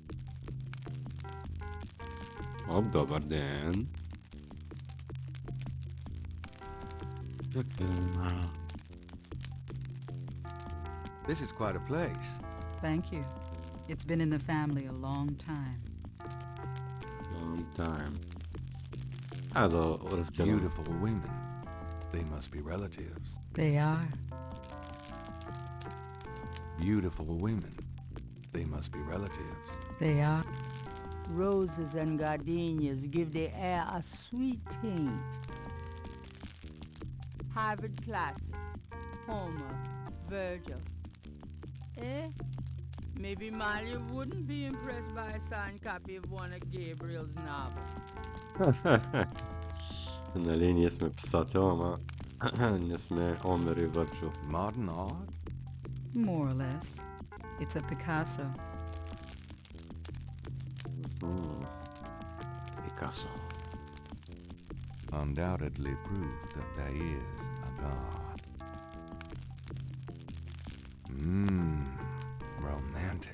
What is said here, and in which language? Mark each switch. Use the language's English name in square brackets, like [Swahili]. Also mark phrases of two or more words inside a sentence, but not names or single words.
[Bulgarian] Добър ден. [English] This is quite a place. Thank you. It's been in the family a long time. Long time. [Bulgarian] Да разгледам. [English] Beautiful women. They must be relatives. They are. Beautiful women. They must be relatives. They are. Roses and gardenias give the air a sweet taint. Harvard classics, Homer, Virgil. Maybe Malia wouldn't be impressed by a signed copy of one of Gabriel's novels. [Bulgarian] Нали, ние сме писател, ама не сме Омер и Върчо. [English] Modern art? More or less. It's a Picasso. Пикасо. Undoubtedly proof that there is a God. Romantic.